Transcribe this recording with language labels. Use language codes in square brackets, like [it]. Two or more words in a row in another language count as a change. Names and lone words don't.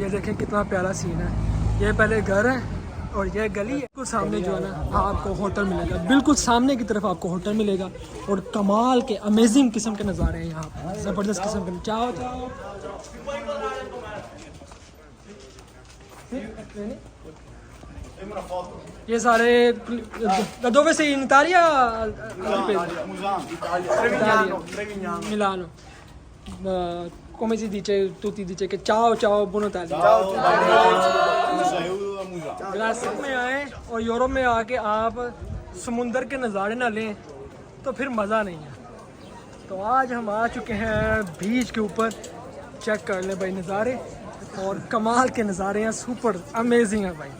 [ur] یہ دیکھیں کتنا پیارا سین ہے۔ یہ پہلے گھر ہے اور یہ گلی ہے، بالکل سامنے جو ہے نا آپ کو ہوٹل ملے گا، بالکل سامنے کی طرف آپ کو ہوٹل ملے گا. اور کمال کے امیزنگ قسم کے نظارے ہیں یہاں پر، زبردست قسم کے. چاہو یہ سارے [it] dove sei in Italia? Milano. Come si dice? Tutti dice che ciao ciao buon Italia। [ur] گلاسک میں آئے اور یورپ میں آ کے آپ سمندر کے نظارے نہ لیں تو پھر مزہ نہیں ہے. تو آج ہم آ چکے ہیں بیچ کے اوپر، چیک کر لے بھائی نظارے، اور کمال کے نظارے ہیں, [en] super amazing [ur] ہے بھائی.